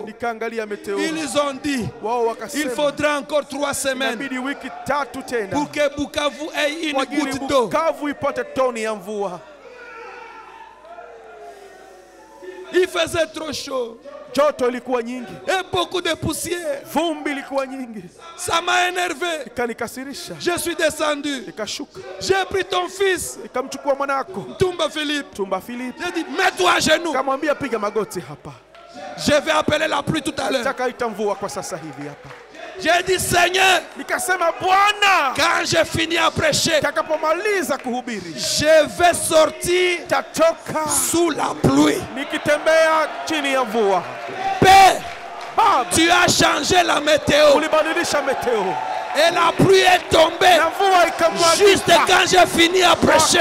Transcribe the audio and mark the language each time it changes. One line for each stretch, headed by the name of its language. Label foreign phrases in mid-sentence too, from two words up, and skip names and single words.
Swahili: nikaangalia meteo,
French: Ils ont dit
Swahili: wao
French: il
Swahili: wakasema
French: faudra encore 3 semaines
Swahili: inabidi wiki 3 tena
French: pour que Bukavu ait
Swahili: kwa
French: une
Swahili: ajili
French: goutte d'eau.
Swahili: Bukavu ipate toni ya mvua.
French: Il faisait trop chaud
Swahili: Joto ilikuwa nyingi,
French: et beaucoup de poussière.
Swahili: vumbi ilikuwa nyingi,
French: Ça m'a énervé.
Swahili: ikanikasirisha,
French: Je suis descendu.
Swahili: ikashuka,
French: J'ai pris ton fils,
Swahili: ikamchukua mwanako
French: Tumba Philippe.
Swahili: Tumba Filipi,
French: J'ai dit, mets-toi à genoux.
Swahili: kamwambia piga magoti hapa,
French: Je vais appeler la pluie tout à l'heure.
Swahili: taka itamvua kwa sasa hivi hapa.
French: J'ai dit Seigneur, quand j'ai fini à prêcher, je vais sortir sous la pluie. Père, tu as changé la météo. Et la pluie est tombée juste quand j'ai fini à prêcher.